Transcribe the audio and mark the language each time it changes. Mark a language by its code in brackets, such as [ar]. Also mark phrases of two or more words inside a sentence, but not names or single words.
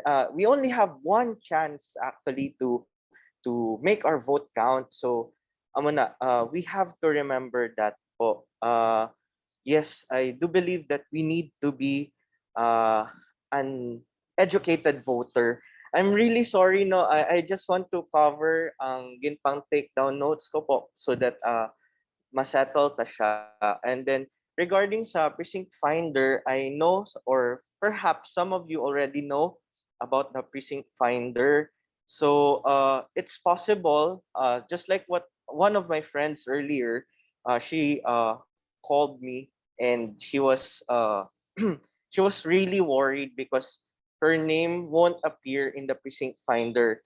[en] We only have one chance actually to make our vote count. So we have to remember that po. Yes, I do believe that we need to be an educated voter. I'm really sorry, no. I just want to cover [hil] ang ginpang [en] takedown notes [hil] ko po [en] so that [hil] masettle ta siya. [en] And then regarding sa precinct finder, I know or perhaps some of you already know about the precinct finder. So it's possible, just like what one of my friends earlier, she called me and she was she was really worried because her name won't appear in the precinct finder.